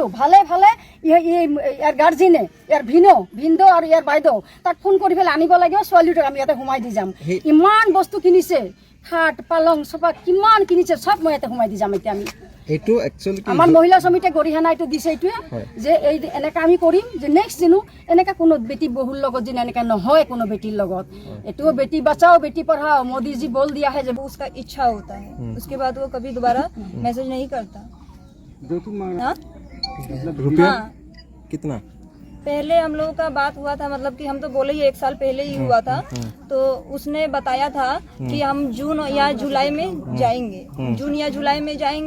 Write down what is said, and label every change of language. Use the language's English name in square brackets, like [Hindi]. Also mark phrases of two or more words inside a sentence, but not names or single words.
[Assamese] ভালে ভালে ইয়াৰ গাৰ্জেনে, ইয়াৰ ভিনদ আৰু ইয়াৰ বাইদেউ তাক ফোন কৰি পেলাই আনিব লাগে, ছোৱালীটোক আমি ইয়াতে সোমাই দি যাম। ইমান বস্তু কিনিছে, খাট পালং চোফা কিমান কিনিছে, চব মই ইয়াতে সোমাই দি যাম। এতিয়া আমি এইটো একচুৱেলি আমাৰ মহিলা সমিতিয়ে গৰিহণা এইটো দিছে এইটোৱে যে এই এনেকা আমি কৰিম যে নেক্সট দিনো এনেকা কোনো বেটি বহুৰ লগত যেন এনেকা নহয় কোনো বেটিৰ লগত। [Hindi] এইটো বেটি बचाओ बेटी पढ़ाओ मोदी जी बोल दिया है जब उसका इच्छा होता है, उसके बाद वो कभी दोबारा मैसेज नहीं करता। हाँ? रुपया हाँ। कितना? पहले हम लोगों का बात हुआ था, मतलब कि हम तो बोले ही 1 साल पहले ही हुआ था, तो उसने बताया था कि हम जून या जुलाई में जाएंगे, जून या जुलाई में जाएंगे।